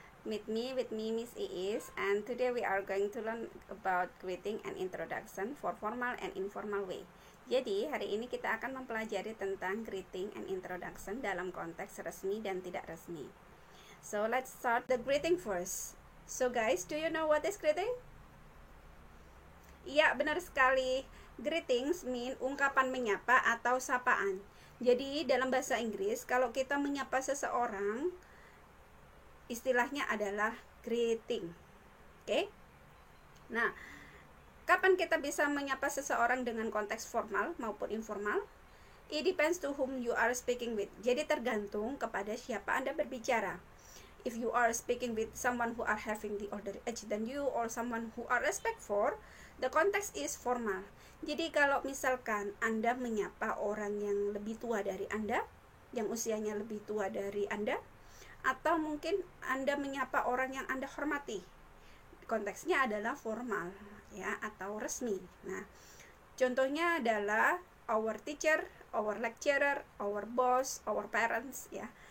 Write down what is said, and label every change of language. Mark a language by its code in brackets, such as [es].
[en] Meet me with me Miss Iis, and today we are going to learn about greeting and introduction for formal and informal way. [id] Jadi, hari ini kita akan mempelajari tentang [en] greeting and introduction [id] dalam konteks resmi dan tidak resmi. [en] So, let's start the greeting first. So guys, do you know what is greeting? [id] Iya, benar sekali. [en] Greetings mean [id] ungkapan menyapa atau sapaan. Jadi dalam bahasa Inggris, kalau kita menyapa seseorang, istilahnya adalah greeting. Oke? Nah, kapan kita bisa menyapa seseorang dengan konteks formal maupun informal? [en] It depends to whom you are speaking with. [id] Jadi tergantung kepada siapa Anda berbicara. [en] If you are speaking with someone who are having the older age than you or someone who are respect for, the context is formal. [id] Jadi kalau misalkan Anda menyapa orang yang lebih tua dari Anda, yang usianya lebih tua dari Anda, atau mungkin Anda menyapa orang yang Anda hormati, konteksnya adalah formal ya atau resmi. Nah, contohnya adalah [en] our teacher, our lecturer, our boss, our parents ya.